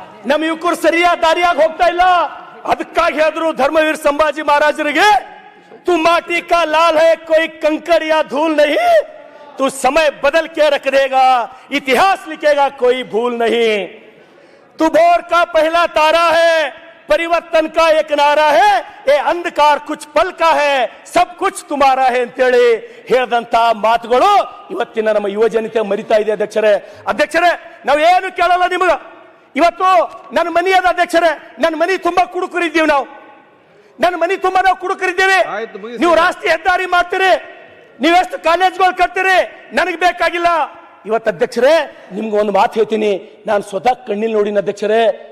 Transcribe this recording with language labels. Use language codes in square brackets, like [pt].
[kn] ನಮ್ಮ ಯುವಕರು ಸರಿಯಾದ ದಾರಿಯಾಗಿ ಹೋಗ್ತಾ ಇಲ್ಲ. ಅದಕ್ಕಾಗಿ ಹೇಳಿದ್ರು ಧರ್ಮವೀರ ಸಂಭಾಜಿ ಮಹಾರಾಜರಿಗೆ, [hi] तू माटी का लाल है कोई कंकड़ या धूल नहीं, तू समय बदल के रख देगा इतिहास लिखेगा कोई भूल नहीं, तू भोर का पहला तारा है परिवर्तन का एक नारा है, ये अंधकार कुछ पल का है सब कुछ तुम्हारा है [kn] ಅಂತೇಳಿ ಹೇಳಿದಂತ ಮಾತುಗಳು ಇವತ್ತಿನ ನಮ್ಮ ಯುವ ಜನತೆ ಮರಿತಾ ಇದೆ ಅಧ್ಯಕ್ಷರೇ. ಅಧ್ಯಕ್ಷರೇ ನಾವು ಏನು ಕೇಳಲ್ಲ ನಿಮಗ. ಇವತ್ತು ನನ್ನ ಮನಿ ಅದ ಅಧ್ಯಕ್ಷರೇ, ನನ್ನ ಮನಿ ತುಂಬಾ ಕುಡುಕರಿದ್ದೀವಿ ನಾವು, ನನ್ನ ಮನಿ ತುಂಬಾ ನಾವು ಕುಡುಕರಿದ್ದೀವಿ. ನೀವು ರಾಷ್ಟ್ರೀಯ ಹೆದ್ದಾರಿ ಮಾಡ್ತೀರಿ, ನೀವೆಷ್ಟು ಕಾಲೇಜ್ಗಳು ಕಟ್ತೀರಿ, ನನಗೆ ಬೇಕಾಗಿಲ್ಲ. ಇವತ್ತು ಅಧ್ಯಕ್ಷರೇ ನಿಮ್ಗೆ ಒಂದು ಮಾತು ಹೇಳ್ತೀನಿ, ನಾನು ಸ್ವತಃ ಕಣ್ಣಿಲ್ ನೋಡಿನ ಅಧ್ಯಕ್ಷರೇ.